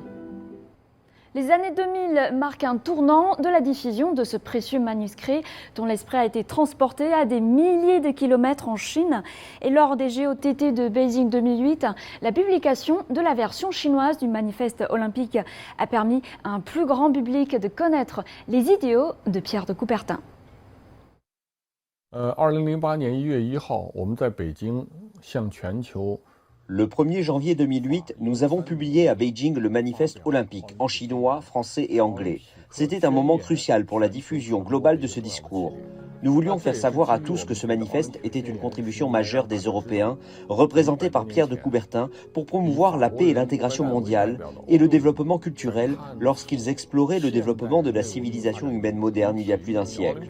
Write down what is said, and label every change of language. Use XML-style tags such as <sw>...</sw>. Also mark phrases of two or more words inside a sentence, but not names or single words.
<fr>Les années 2000 marquent un tournant de la diffusion de ce précieux manuscrit dont l'esprit a été transporté à des milliers de kilomètres en Chine. Et lors des JOTT de Beijing 2008, la publication de la version chinoise du manifeste olympique a permis à un plus grand public de connaître les idéaux de Pierre de Coubertin.</fr> <zh>2008 年1月1号，我们在北京向全球</zh> <fr>Le 1er janvier 2008, nous avons publié à Beijing le manifeste olympique en chinois, français et anglais. C'était un moment crucial pour la diffusion globale de ce discours. Nous voulions faire savoir à tous que ce manifeste était une contribution majeure des Européens, représentés par Pierre de Coubertin, pour promouvoir la paix et l'intégration mondiale et le développement culturel lorsqu'ils exploraient le développement de la civilisation humaine moderne il y a plus d'un siècle.</fr>